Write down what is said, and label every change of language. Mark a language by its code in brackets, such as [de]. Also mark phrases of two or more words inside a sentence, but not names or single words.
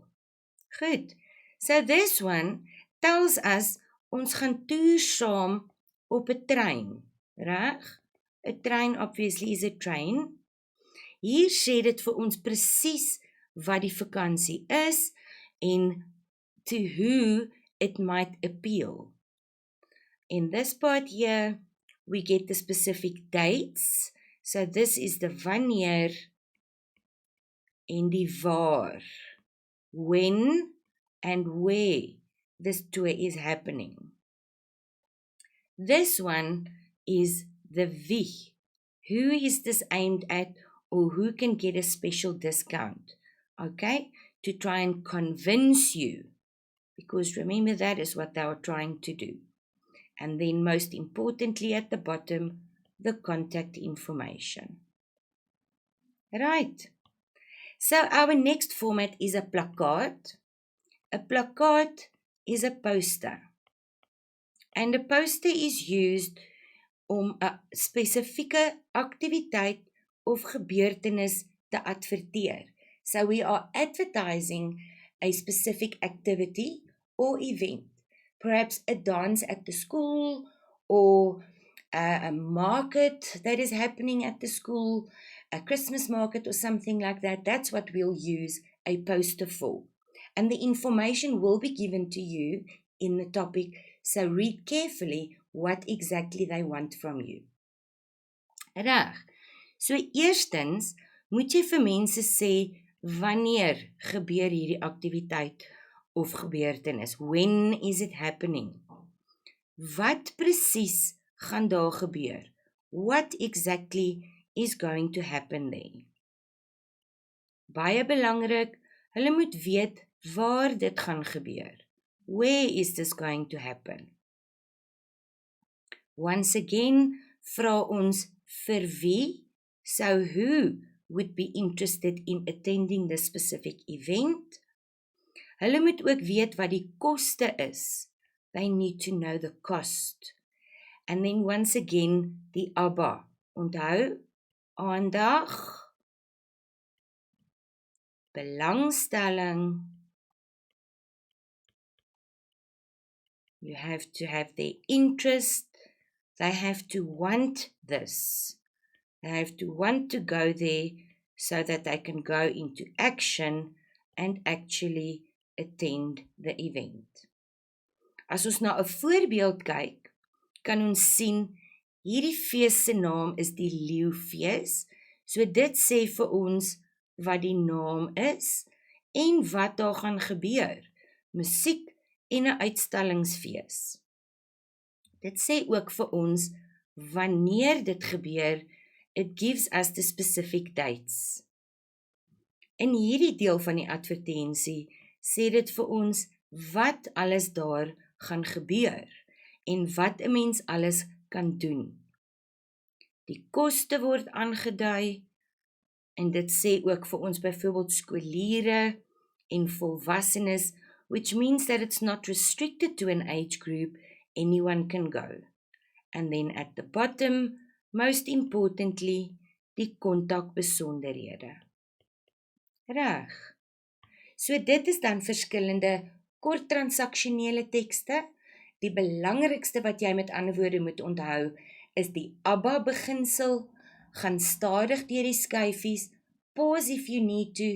[en] Goed, so this one tells us, [af] ons gaan toer saam op 'n trein, reg? [en] 'n Trein obviously is a train. [af] Hier sê dit vir ons presies wat die vakansie is en [en] to who it might appeal. In this part here, we get the specific dates. So this is the [af] wanneer en die waar. [en] When and where this tour is happening. This one is the wie. Who is this aimed at, or who can get a special discount? Okay, to try and convince you, because remember that is what they are trying to do. And then most importantly at the bottom, the contact information. Right. So our next format is a plakkaat. A plakkaat is a poster. And a poster is used [af] om 'n spesifieke aktiwiteit of gebeurtenis te adverteer. [en] So we are advertising a specific activity or event. Perhaps a dance at the school, or a market that is happening at the school, a Christmas market or something like that. That's what we'll use a poster for. And the information will be given to you in the topic, so read carefully what exactly they want from you. [af] Reg. So eerstens moet jy vir mense sê wanneer gebeur hierdie aktiwiteit of gebeurtenis. [en] When is it happening? [af] Wat presies gaan daar gebeur? [en] What exactly is going to happen there? [af] Baie belangrik, hulle moet weet waar dit gaan gebeur. [en] Where is this going to happen? Once again, [af] vra ons vir wie? [en] So who would be interested in attending this specific event? [af] Hulle moet ook weet wat die koste is. [en] They need to know the cost. And then once again, [af] die ABBA. Onthou, aandag, belangstelling. [en] You have to have their interest. They have to want this. They have to want to go there so that they can go into action and actually attend the event. [af] As ons na 'n voorbeeld kyk, kan ons sien hierdie fees se naam is die Leeufees. So dit sê vir ons wat die naam is en wat daar gaan gebeur. Musiek en 'n uitstallingsfees. Dit sê ook vir ons wanneer dit gebeur. [en] It gives us the specific dates. [af] In hierdie deel van die advertensie sê dit vir ons wat alles daar gaan gebeur en wat 'n mens alles kan doen. Die koste word aangedui en dit sê ook vir ons byvoorbeeld skoliere en volwassenes, [en] which means that it's not restricted to an age group, anyone can go. And then at the bottom, most importantly, [af] die kontakbesonderhede. Reg. So dit is dan verskillende kort transaksionele tekste. Die belangrikste wat jy met ander woorde moet onthou, is die ABBA beginsel, gaan stadig deur die skyfies, [en] pause if you need to.